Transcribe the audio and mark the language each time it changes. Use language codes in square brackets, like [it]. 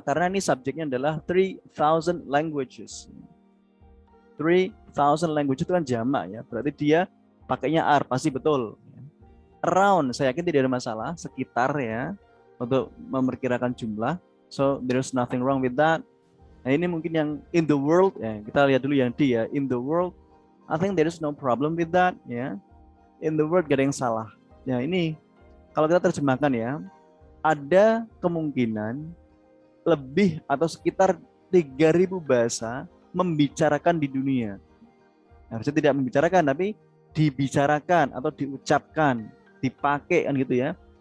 [id] Karena ini subjeknya adalah [en] 3,000 languages. 3,000 languages [id] itu kan jamak ya. Berarti dia pakainya are, pasti betul. Around, saya yakin tidak ada masalah, sekitar ya, untuk memperkirakan jumlah. [en] So there's nothing wrong with that. [id] Nah ini mungkin yang [en] in the world [id] ya, kita lihat dulu yang D ya, [en] in the world. I think there is no problem with that ya. In the world [id] gak ada yang salah. Ya ini kalau kita terjemahkan ya, ada kemungkinan lebih atau sekitar 3.000 bahasa membicarakan di dunia. Harusnya tidak membicarakan tapi dibicarakan atau diucapkan, dipakai kan gitu ya.